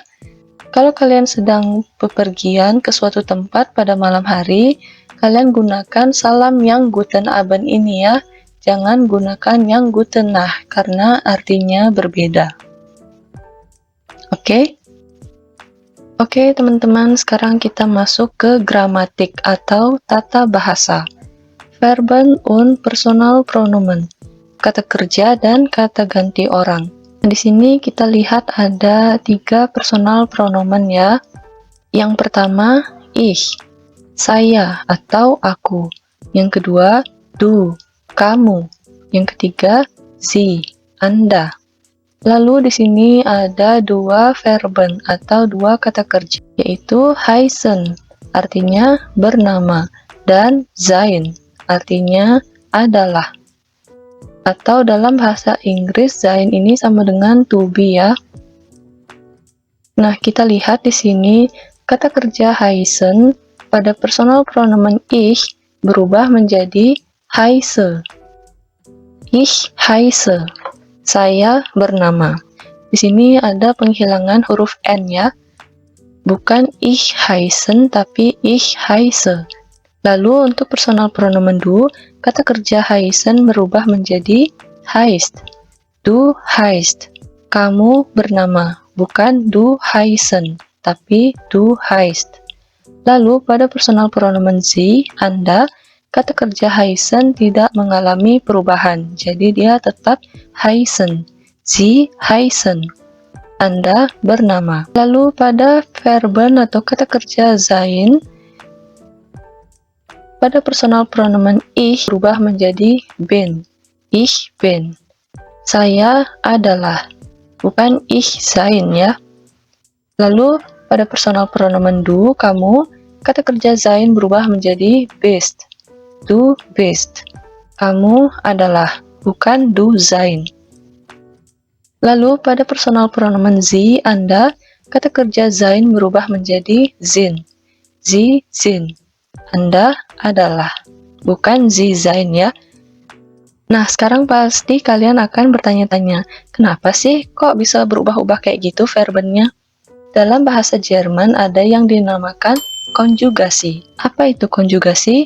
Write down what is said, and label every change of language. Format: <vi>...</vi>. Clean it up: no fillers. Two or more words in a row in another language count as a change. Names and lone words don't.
<id>Kalau kalian sedang bepergian ke suatu tempat pada malam hari, kalian gunakan salam yang</id> <de>Guten Abend</de> <id>ini ya. Jangan gunakan yang</id> <de>Gute Nacht</de> <id>karena artinya berbeda. Oke, teman-teman, sekarang kita masuk ke gramatik atau tata bahasa.</id> <de>Verben und Personalpronomen,</de> <id>kata kerja dan kata ganti orang. Di sini kita lihat ada 3</id> <de>personal pronomen</de> <id>ya. Yang pertama, ich, saya atau aku. Yang kedua, du, kamu. Yang ketiga, sie, Anda. Lalu di sini ada 2 verben atau 2 kata kerja, yaitu heißen, artinya bernama, dan sein, artinya adalah. Atau dalam bahasa Inggris, sein ini sama dengan</id> <en>to be</en> <id>ya. Nah, kita lihat di sini kata kerja heißen pada</id> <de>personal pronomen</de> <id>ich berubah menjadi heiße.</id> <de>Ich heiße.</de> <id>Saya bernama. Di sini ada penghilangan huruf N ya. Bukan</id> <de>ich heißen</de> <id>tapi</id> <de>ich heiße.</de> <id>Lalu untuk</id> <de>personal pronomen</de> <id>du, kata kerja heißen berubah menjadi heißt.</id> <de>Du heißt.</de> <id>Kamu bernama. Bukan</id> <de>du heißen</de> <id>tapi</id> <de>du heißt.</de> <id>Lalu pada</id> <de>personal pronomen</de> <id>sie, Anda, kata kerja heißen tidak mengalami perubahan, jadi dia tetap heißen.</id> <de>Sie heißen.</de> <id>Anda bernama. Lalu pada verben atau kata kerja sein, pada</id> <de>personal pronomen</de> <id>ich berubah menjadi bin.</id> <de>Ich bin.</de> <id>Saya adalah. Bukan</id> <de>ich sein</de> <id>ya. Lalu pada</id> <de>personal pronomen</de> <id>du, kamu, kata kerja sein berubah menjadi bist.</id> <de>Du bist.</de> <id>Kamu adalah, bukan</id> <de>du sein.</de> <id>Lalu pada</id> <de>personal pronomen</de> <id>Sie, Anda, kata kerja sein berubah menjadi sind.</id> <de>Sie sind.</de> <id>Anda adalah. Bukan</id> <de>Sie sein</de> <id>ya. Nah, sekarang pasti kalian akan bertanya-tanya, kenapa sih kok bisa berubah-ubah kayak gitu verbennya? Dalam bahasa Jerman ada yang dinamakan konjugasi. Apa itu konjugasi?</id>